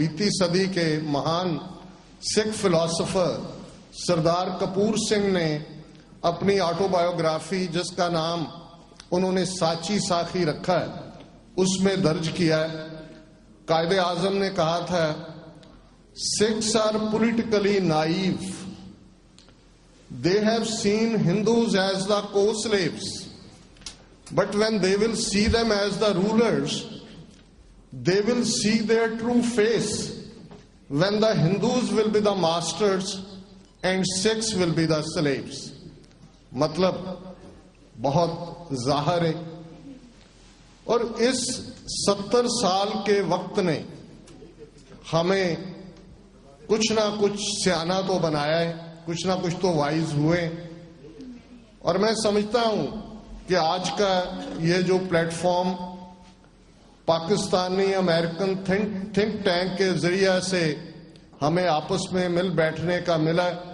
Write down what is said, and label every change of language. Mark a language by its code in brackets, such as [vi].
[ur] صدی کے مہان سکھ فلاسفر سردار کپور سنگھ نے اپنی آٹو بایوگرافی، جس کا نام انہوں نے ساچی ساخی رکھا ہے، اس میں درج کیا ہے۔ قائد اعظم نے کہا تھا، [en] Sikhs are politically naive. They have seen Hindus as the co-slaves, but when they will see them as the rulers, they will see their true face, when the Hindus will be the masters and Sikhs will be the slaves. [ur] مطلب بہت ظاہر ہے، اور اس 70 سال کے وقت نے ہمیں کچھ نہ کچھ سیانہ تو بنایا ہے، کچھ نہ کچھ تو وائز ہوئے، اور میں سمجھتا ہوں کہ آج کا یہ جو plate form Pakistani American think tank کے ذریعے سے ہمیں آپس میں مل بیٹھنے کا ملا،